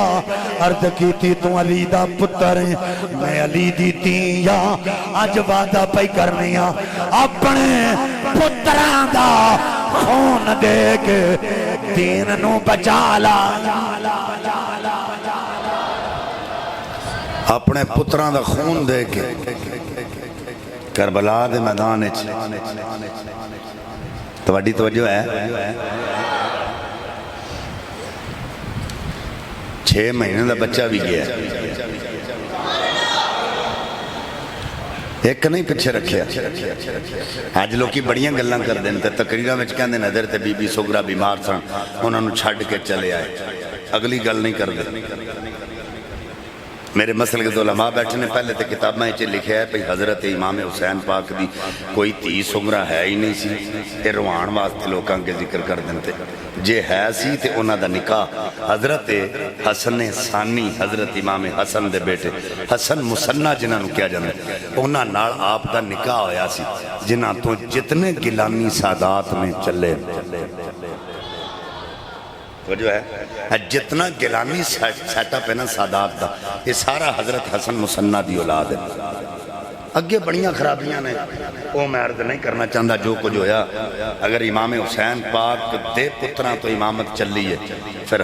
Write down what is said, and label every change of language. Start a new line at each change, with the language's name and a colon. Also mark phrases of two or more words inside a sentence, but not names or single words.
Punjabi: عرض کی تو علی دا پتر ہے، میں علی دی دھی آ، اج وعدہ پئی کرنی آ اپنے پتراں دا خون دے کے دین نوں بچا لا. اپنے پتراں دا خون دے کے کربلا دے میدان وچ تہاڈی توجہ ہے?
Urdu: 6 مہینے کا بچہ بھی گیا,
Punjabi: ایک نہیں پیچھے رکھے اج لوکی بڑیاں گلاں کردے نے تے تقریراں وچ کہندے نظر تے بی بی سغرا بیمار سن انہاں نوں چھڈ کے چلے آئے اگلی گل نہیں کردے میرے مسلک کے علماء بیٹھے نے پہلے تے کتاباں وچ لکھیا ہے بھئی حضرت امام حسین پاک دی کوئی تھی سغرا ہے ہی نہیں سی اے روان واسطے لوکاں کے ذکر کر دندے جے ہے سی تے انہاں دا نکاح حضرت حسن ثانی حضرت امام حسن دے بیٹے حسن مصنع جنہاں نوں کہا جاندا انہاں نال آپ دا نکاح ہویا سی جنہاں تو جتنے گیلانی سادات میں چلے جو ہے جتنا گیلانی سیٹ اپ ہے نا سادات دا یہ سارا حضرت حسن مصنع دی اولاد ہے اگے بڑیاں خرابیاں نے وہ میں
Urdu: عرض نہیں کرنا چاہتا
Punjabi: جو کچھ ہویا اگر امام حسین پاک دے پتراں تو امامت چلی ہے پھر